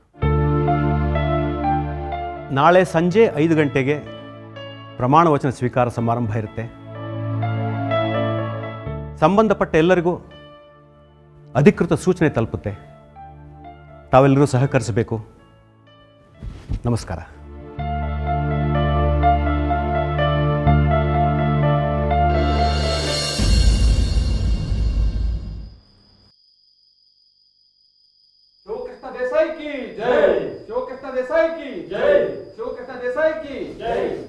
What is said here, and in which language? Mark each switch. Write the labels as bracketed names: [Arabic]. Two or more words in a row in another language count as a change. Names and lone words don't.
[Kannada] ನಾಳೆ ಸಂಜೆ 5 ಗಂಟೆಗೆ ಪ್ರಮಾಣ ವಚನ ಸ್ವೀಕಾರ ಸಮಾರಂಭ ಇರುತ್ತೆ. ಸಂಬಂಧಪಟ್ಟ ಎಲ್ಲರಿಗೂ ಅಧಿಕೃತ ಸೂಚನೆ ತಲುಪುತ್ತೆ. ತಾವೆಲ್ಲರೂ ಸಹಕರಿಸಬೇಕು. ನಮಸ್ಕಾರ. [Hindi] देसाई की जय, शिवकृष्ण देसाई की जय, शिवकृष्ण देसाई की जय।